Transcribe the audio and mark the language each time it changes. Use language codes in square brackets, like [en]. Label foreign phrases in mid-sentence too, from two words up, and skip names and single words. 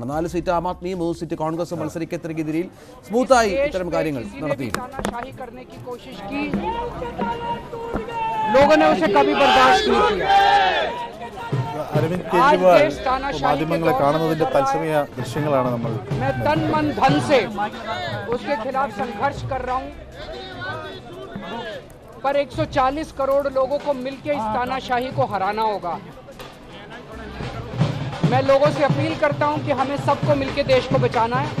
[ml] 4 സീറ്റ് ആം ആദ്മിയും 3 സീറ്റ് കോൺഗ്രസും മത്സരിക്കത്തക്ക രീതിയിൽ സ്മൂത്തായി ഇത്തരം കാര്യങ്ങൾ നടത്തി. അരവിന്ദ് കെജ്രിവാൾ മാധ്യമങ്ങളെ കാണുന്നതിന്റെ തത്സമയ ദൃശ്യങ്ങളാണ് നമ്മൾ. [hi] मैं तन मन धन से उसके खिलाफ संघर्ष कर रहा हूं, पर 140 करोड़ लोगों को मिलकर इस तानाशाही को हराना होगा. मैं लोगों से अपील करता हूं कि हमें सबको मिलकर देश को बचाना है.